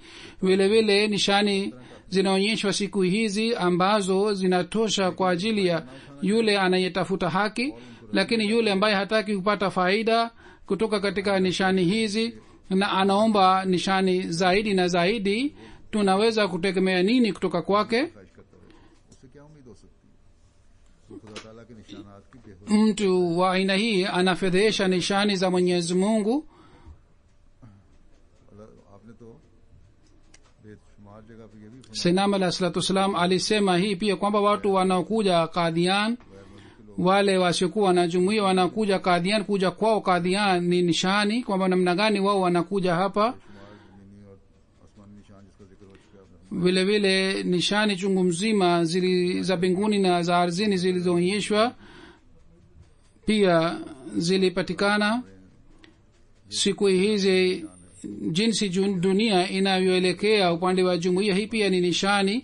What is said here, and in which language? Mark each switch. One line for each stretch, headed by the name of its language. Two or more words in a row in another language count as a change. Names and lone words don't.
Swahili: vile vile nishani zinaonyeshwa siku hizi ambazo zinatosha kwa ajili ya yule anayetafuta haki, lakini yule ambaye hataki kupata faida kutoka katika nishani hizi, na anaomba nishani zaidi na zaidi, tunaweza kutegemea nini kutoka kwake?
Urdu: خواہش کرتا رہے، اس سے کیا امید ہو سکتی ہے؟ تو خدا تعالیٰ کے نشانات کی بےحد
Swahili: mtu wa aina hii anafedhesha nishani za mwenyezi mungu.
Urdu: آپ نے تو بےشمار جگہ پہ یہ بھی فرمایا,
Swahili: Sayyidina
Arabic: عليه الصلاة والسلام
Swahili: alisema hii pia kwamba watu wanaokuja Qadian, wale wasiokuwa na jumuiya wanakuja Qadian, kuja kwao Qadian ni nishani, kwamba namna gani wao wanakuja hapa.
Urdu: شمار زمینی اور آسمانی نشان جس کا ذکر ہو چکا ہے آپ نے.
Swahili: vile vile nishani chungu mzima za mbinguni na za ardhini zilizoonyeshwa pia zilipatikana. Siku hizi jinsi dunia inavyoelekea upande wa jumuiya hii pia ni nishani.